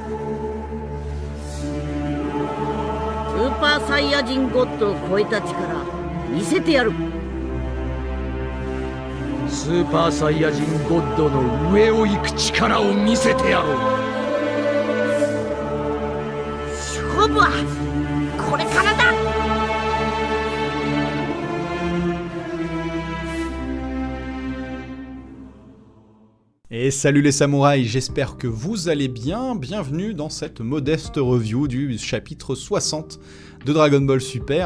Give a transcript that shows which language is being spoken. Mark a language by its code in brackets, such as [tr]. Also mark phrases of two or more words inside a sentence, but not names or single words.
[ja] スーパーサイヤ人ゴッドを超えた力見せてやる。スーパーサイヤ人ゴッドの上を行く力を見せてやろう。勝負はこれからだ。 [fr] Et salut les samouraïs, j'espère que vous allez bien. Bienvenue dans cette modeste review du chapitre 60 de Dragon Ball Super.